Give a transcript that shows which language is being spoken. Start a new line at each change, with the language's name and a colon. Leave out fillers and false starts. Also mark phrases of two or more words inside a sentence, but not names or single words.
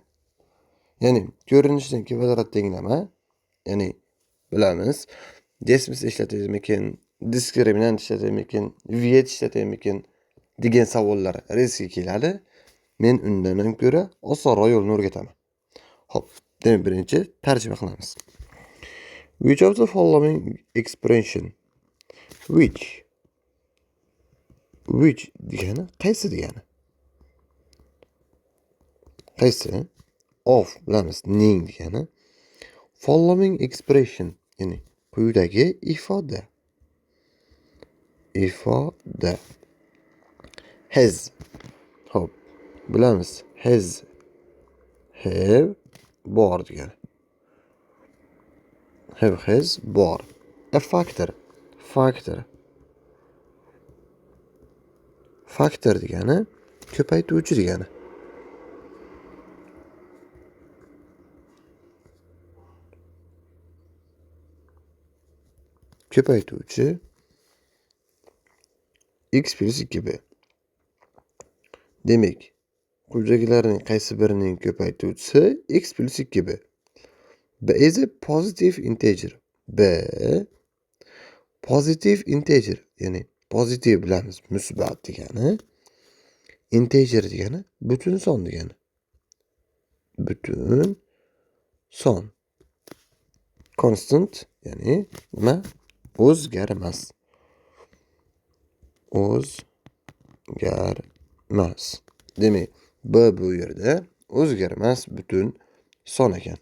Uzbek: Ya'ni ko'rinishdan kvadrat tenglama, ya'ni bilamiz, desmiz ishlatadimikin, diskriminant ishlatadimikin, vet ishlatadimikin degan savollar rizqi keladi. Men undan ko'ra osonroq yo'lni o'rgataman. Xo'p, demak birinchi tarjima qilamiz.
English: Which of the following expression?
Uzbek: Which degani qaysi degani? Qaysi? Of bilamiz, ning degani.
English: Following expression,
Uzbek: ya'ni quyidagi ifoda. Has. Xo'p, bilamiz,
English: has, have,
Uzbek: bor degani.
English: Have, has, bor. A factor.
Uzbek: Factor degani ko'paytuvchi degani. Ko'paytuvchi x plus 2b. Demak, quyidagilarning qaysi birining ko'paytuvchisi x plus 2b?
English: B is a positive integer. B positive integer,
Uzbek: ya'ni pozitiv bilamiz, musbat degani. Integer degani butun son degani. Butun son. Constant, ya'ni nima? O'zgarmas. Demak, B bu yerda o'zgarmas butun son ekan.